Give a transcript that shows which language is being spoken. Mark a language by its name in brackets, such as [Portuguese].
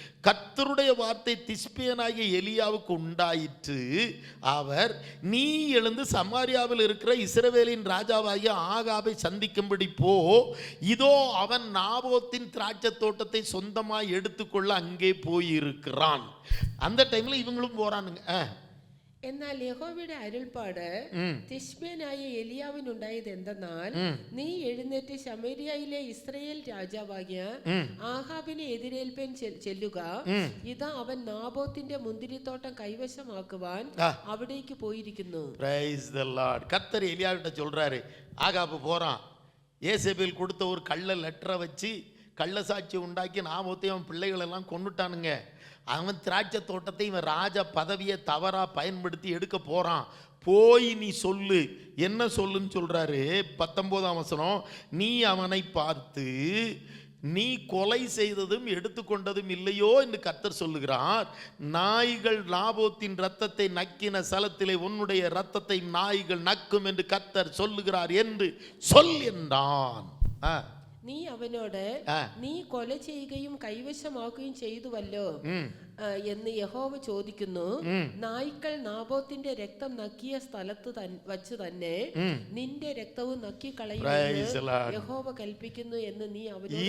[Tamil] கர்த்தருடைய வார்த்தை திஸ்பியனாகிய எலியாவுக்கு உண்டாயிற்று. அவர், நீ எழுந்து சமாரியாவில் இருக்கிற இஸ்ரவேலின் ராஜாவாகிய ஆகாபை சந்திக்கும்படி போ, இதோ அவன் நாபோத்தின் திராட்சை தோட்டத்தை சொந்தமாய் எடுத்துக்கொள்ள அங்கே போயிருக்கிறான். அந்த டைம்ல இவங்களும் போறானுங்க. [Malayalam] എന്നാൽ യഹോവയുടെ അരുൾപ്പാട് തിശ്ബിയനായ എലിയാവിനുണ്ടായത് എന്തെന്നാൽ, നീ എഴുന്നേറ്റ് ശമരിയയിലെ ഇസ്രായേൽ രാജാവാകിയ ആഹാബിനെ എതിരേൽപ്പൻ ചെല്ലുക. ഇതാ അവൻ നാബോത്തിന്റെ മുന്തിരിത്തോട്ടം കൈവശമാക്കുവാൻ അവിടേക്ക് പോയിരിക്കുന്നു. [Tamil] கர்த்தர் எலியாவிட்ட சொல்றாரு, ஆகாபு போறான். ஏசேபேல் கொடுத்த ஒரு கள்ள லெட்டரை வச்சு கள்ள சாட்சி உண்டாக்கி நாபோத்தையும் அவன் பிள்ளைகள் எல்லாம் கொண்டுட்டானுங்க. அவன் திராட்சை தோட்டத்தை இவன் ராஜ பதவியை தவறா பயன்படுத்தி எடுக்க போறான். போய் நீ சொல்லு. என்ன சொல்லுன்னு சொல்றாரு 19ஆம் வசனம், நீ அவனை பார்த்து, நீ கொலை செய்ததும் எடுத்துக்கொண்டதும் இல்லையோ என்று கர்த்தர் சொல்லுகிறார். நாய்கள் நாபோத்தின் ரத்தத்தை நக்கின ஸ்தலத்திலே உன்னுடைய ரத்தத்தை நாய்கள் நக்கும் என்று கர்த்தர் சொல்லுகிறார் என்று சொல் என்றான். [Malayalam] നീ അവനോട്, നീ കൊല ചെയ്യുകയും കൈവശമാക്കുകയും ചെയ്തുവല്ലോ എന്ന് യഹോവ ചോദിക്കുന്നു. നായ്ക്കൾ നാബോത്തിന്റെ രക്തം നക്കിയ സ്ഥലത്ത് വച്ച് തന്നെ നിന്റെ രക്തവും നക്കിക്കളയുമെന്ന് യഹോവ കൽപ്പിക്കുന്നു എന്ന് നീ അവനോട്